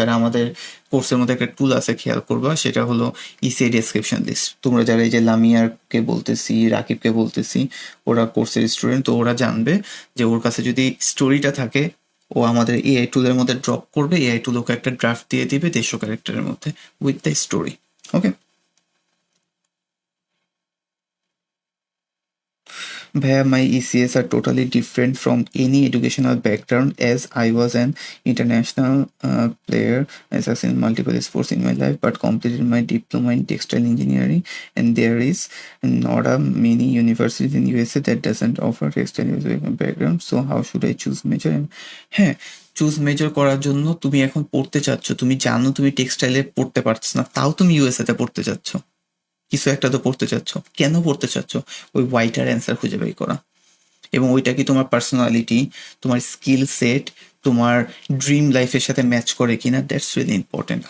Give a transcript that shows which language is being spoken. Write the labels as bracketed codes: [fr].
[bn] আর আমাদের কোর্সের মধ্যে একটা টুল আছে, খেয়াল করবা, সেটা হলো ইসে ডেসক্রিপশন লিস্ট। তোমরা যারা এই যে লামিয়ারকে বলতেছি, রাকিবকে বলতেছি, ওরা কোর্সের স্টুডেন্ট, তো ওরা জানবে যে ওর কাছে যদি স্টোরিটা থাকে, ও আমাদের এআই টুলের মধ্যে ড্রপ করবে, এআই টুল ওকে একটা ড্রাফট দিয়ে দিবে 150 ক্যারেক্টারের মধ্যে উইথ দ্য স্টোরি। ওকে ভাইয়া, [en] my ECS are totally different from any educational background as I was an international player. I succeeded in multiple sports in my life but completed my diploma in textile engineering, and there is not a many universities in USA that doesn't offer textile engineering background. So how should I choose major? [bn] হ্যাঁ, choose major করার জন্য তুমি এখন পড়তে চাচ্ছ, তুমি জানো তুমি টেক্সটাইলে পড়তে পারছো না, তাও তুমি ইউএসএ তে পড়তে চাচ্ছ, কিছু একটা তো পড়তে চাচ্ছ। কেন পড়তে চাচ্ছ? ওই ওয়াইটার অ্যান্সার খুঁজে বের করা, এবং ওইটা কি তোমার পার্সোনালিটি, তোমার স্কিল সেট, তোমার ড্রিম লাইফের সাথে ম্যাচ করে কিনা, দ্যাটস রিয়েলি ইম্পর্টেন্ট।